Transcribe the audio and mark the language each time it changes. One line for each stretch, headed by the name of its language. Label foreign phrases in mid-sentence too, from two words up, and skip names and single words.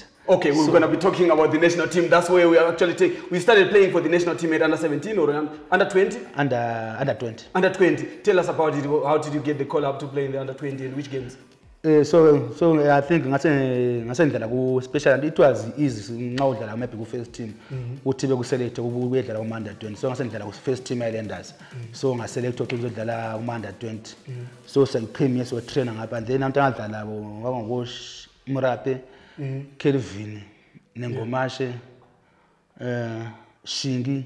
English: Okay, we're going to be talking about the national team. That's where we are actually we started playing for the national team at under 17 or under 20? Under 20. Under 20. Tell us about it. How did you get the call up to play in the under 20 and which games? So I think especially it was easy now that I'm maybe first team.
North Ndebele: Uthi beku-select ukuyedlala under 20. So ngasengihlala
English: first team
North Ndebele: Highlanders. So ngaselect ukudlala under 20. So sengipheme so trainer ngapha
English: and then
North Ndebele: angadlala ngo Murape, Kelvin, Nengomashe, Shingi.